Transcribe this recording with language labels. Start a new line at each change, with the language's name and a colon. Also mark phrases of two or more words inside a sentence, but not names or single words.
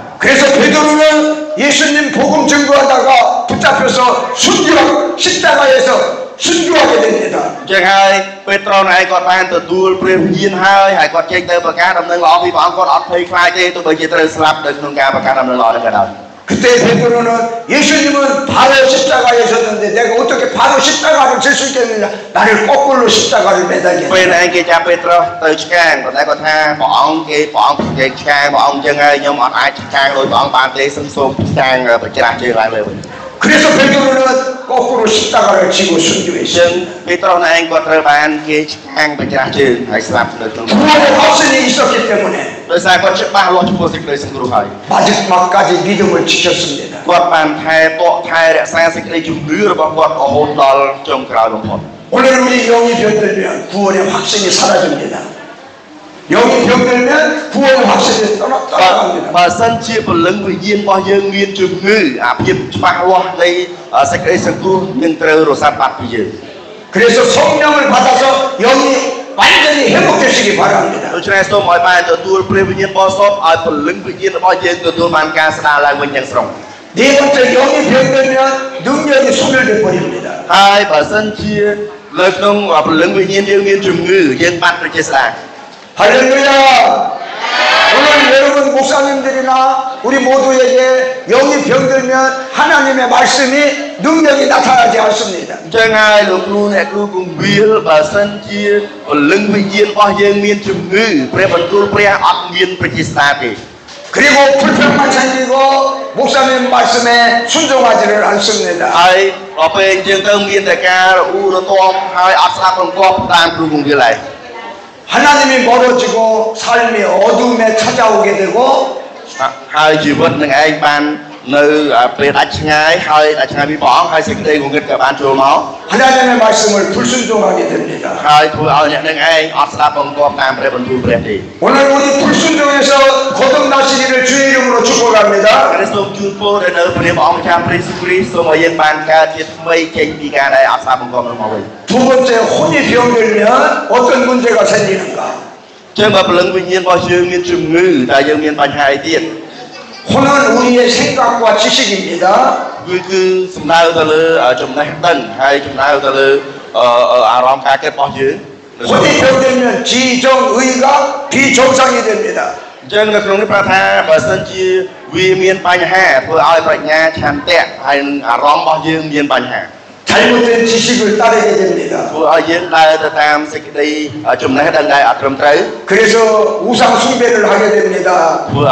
Korean: 그래서 베드로는 예수님 복음 증거하다가 붙잡혀서 십자가에서 순교하게 됩니다.
Khmer: ចឹងហើយពេត្រុសឯងគាត់បានទទួលព្រះវិញ្ញាណហើយគាត់ចេញទៅប្រកាសដំណឹងល្អពីព្រះអង្គគាត់អត់ភ័យខ្លាចទេទោះបីជាត្រូវស្លាប់នៅក្នុងការប្រកាសដំណឹងល្អនេះក៏ដោយ
Korean: 그때 베드로는 예수님은 바로 십자가에 섰는데 내가 어떻게 바로 십자가를 질 수 있겠느냐. 나를 거꾸로 십자가를 매달게.
Khmer: ពេលឯងគេចាប់ពេត្រុសទៅឆ្កាងប៉ុន្តែគាត់ថាព្រះអង្គគេឆ្កាងព្រះអង្គចឹងហើយខ្ញុំអត់អាចឆ្កាងដោយព្រះអង្គបានទេសឹងសូមឆ្កាងប្រច្រាស់ជើងឡើងលើវិញ
Korean: 그래서 베드로는 거꾸로 십자가를 지고 순교했어요.
Khmer: ចឹងពេត្រុសឯងគាត់ត្រូវបានគេឆ្កាងប្រច្រាស់ជើងហើយស្លាប់នៅក្នុង
Korean: 구원의 확신이 있었기 때문에
Khmer: ដោយសារគាត់ច្បាស់លាស់ចំពោះសេចក្តីសង្គ្រោះហើយ
Korean: 마지막까지 믿음을 지켰습니다.
Khmer: គាត់បានថែតក់ថែរក្សាសេចក្តីជំនឿរបស់គាត់រហូតដល់ចុងក្រោយបំផុត
Korean: 오늘 우리 영이 병들면 구원의 확신이 사라집니다. 영이 병들면 구원의 확신이 떠나갑니다.
Khmer: បើសិនជាពលឹងវិញ្ញាណរបស់យើងមានជំងឺអាភាពច្បាស់លាស់នៃសេចក្តីសង្គ្រោះនឹងត្រូវរសាត់បាត់ពីយើង
Korean: 그래서 성령을 받아서 영이 완전히 회복되시기 바랍니다.
Khmer: ដូច្នេះសូមឲ្យបានទទួលព្រះវិញ្ញាណបរិសុទ្ធឲ្យពលឹងវិញ្ញាណរបស់យើងទទួលបានការស្ដារឡើងវិញយ៉ាងស្រុង
Korean: 네 번째 영이 병들면 능력이 소멸돼 버립니다.
Khmer: ហើយបើសិនជានៅក្នុងពលឹងវិញ្ញាណយើងមានជំងឺយើងបាត់ប្រជាស្ដារ
Korean: 할렐루야! 오늘 여러분 목사님들이나 우리 모두에게 영이 병들면 하나님의 말씀이 능력이 나타나지 않습니다.
Khmer: អញ្ចឹងហើយលោកគ្រូអ្នកគ្រូគង្វាលបើសិនជាពលឹងវិញ្ញាណរបស់យើងមានជំងឺព្រះបន្ទូលព្រះអត់មានប្រជាស្ដារទេ
Korean: 그리고 불평만 생기고 목사님 말씀에 순종하지를 않습니다.
Khmer: ហើយដល់ពេលយើងទៅមានតែការរអ៊ូរទាំហើយអត់ស្ដាប់រង្គាប់តាមគ្រូគង្វាលហើយ
Korean: 하나님이 멀어지고 삶이 어둠에 찾아오게 되고
Khmer: ហើយជីវិតនឹងឯងបាននៅពេលដាច់ឆ្ងាយហើយដាច់ឆ្ងាយពីព្រះអង្គហើយសេចក្តីងងឹតក៏បានចូលមក
Korean: 하나님의 말씀을 불순종하게 됩니다.
Khmer: ហើយធ្វើឲ្យអ្នកនឹងឯងអត់ស្ដាប់រង្គាប់តាមព្រះបន្ទូលព្រះទេ
Korean: 오늘 우리 불순종에서 거듭나시기를 주의 이름으로 축복합니다.
Khmer: ព្រះសូមជូនពរដល់នៅព្រះអង្គម្ចាស់ព្រះយេស៊ូវគ្រីស្ទសូមឲ្យយើងបានកើតជាថ្មីចេញពីការដែលអត់ស្ដាប់រង្គាប់នោះមកវិញ
Korean: 두 번째 혼이 병들면 어떤 문제가 생기는가?
Khmer: ចឹងបើពលឹងវិញ្ញាណរបស់យើងមានជំងឺតែយើងមានបញ្ហាអីទៀត
Korean: 혼은 우리의 생각과 지식입니다.
Khmer: គឺសំដៅទៅលើចំណេះដឹងហើយសំដៅទៅលើអារម្មណ៍ការគិតរបស់យើង
Korean: 혼이 병들면 지정의가 비정상이 됩니다.
Khmer: អញ្ចឹងនៅក្នុងនេះប្រាប់ថាបើសិនជាវាមានបញ្ហាធ្វើឲ្យប្រាជ្ញាឆន្ទៈហើយនឹងអារម្មណ៍របស់យើងមានបញ្ហា
Korean: 더 잘못된 지식을 따르게 됩니다. 그래서 우상 숭배를 하게 됩니다.